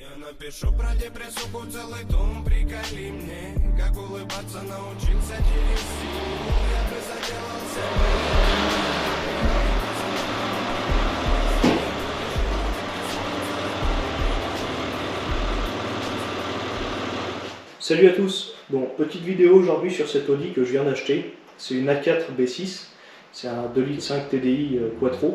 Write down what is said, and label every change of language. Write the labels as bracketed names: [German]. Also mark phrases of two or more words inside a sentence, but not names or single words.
[Russian] напишу про депрессуху целый том, приколи мне, как улыбаться научился через силу. Я бы заделался. [French] Salut à tous. Bon, petite vidéo aujourd'hui sur cette Audi que je viens d'acheter. C'est une A4 B6, c'est un 2,5 litres TDI Quattro.